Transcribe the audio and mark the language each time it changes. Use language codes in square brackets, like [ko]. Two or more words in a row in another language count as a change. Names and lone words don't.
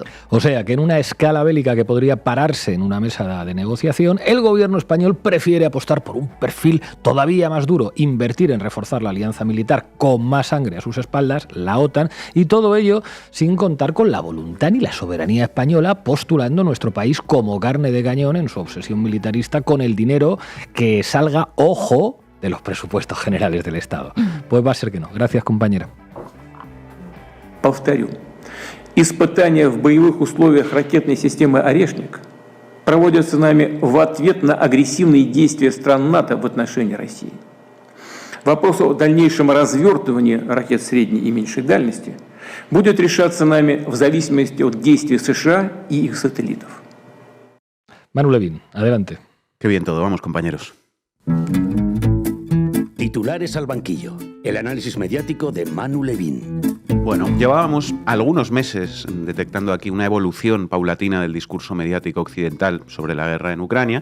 [es] O sea que en una escala bélica que podría pararse en una mesa de negociación, el gobierno español prefiere apostar por un perfil todavía más duro, invertir en reforzar la alianza militar con más sangre a sus espaldas, la OTAN, y todo ello sin contar con la voluntad ni la soberanía española, postulando nuestro país como carne de cañón en su obsesión militarista con el dinero que salga, ojo, de los presupuestos generales del Estado. Pues va a ser que no. Gracias, compañera. [ru] Повторю. Испытания в боевых условиях ракетной системы «Орешник» проводятся нами в ответ на агрессивные действия стран НАТО в отношении России. Вопрос о дальнейшем развертывании ракет средней и меньшей дальности будет решаться нами в зависимости от действий США и их сателлитов. [es] Manu Levin, adelante. Qué bien todo, vamos, compañeros. Titulares al banquillo. El análisis mediático de Manu Levin. Bueno, llevábamos algunos meses detectando aquí una evolución paulatina del discurso mediático occidental sobre la guerra en Ucrania.